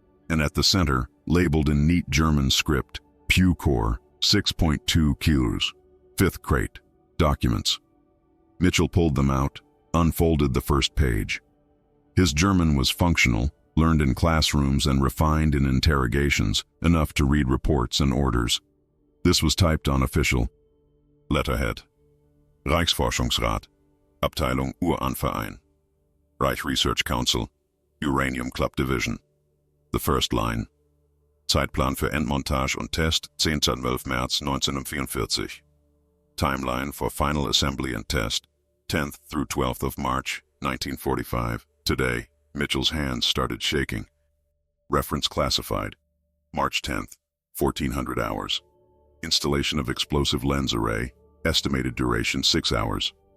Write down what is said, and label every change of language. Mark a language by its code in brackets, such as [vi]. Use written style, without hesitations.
[en] And at the center, labeled in neat German script, Pew Core, 6.2 kilos. Fifth crate. Documents. Mitchell pulled them out, unfolded the first page. His German was functional, learned in classrooms and refined in interrogations, enough to read reports and orders. This was typed on official letterhead. Reichsforschungsrat, Abteilung Uranverein. Reich Research Council, Uranium Club Division. The first line. [de] Zeitplan für Endmontage und Test, 10.12. März 1944. [en] Timeline for final assembly and test, 10th through 12th of March, 1945. Today, Mitchell's hands started shaking. Reference classified. March 10th, 1400 hours. Installation of explosive lens array, estimated duration 6 hours.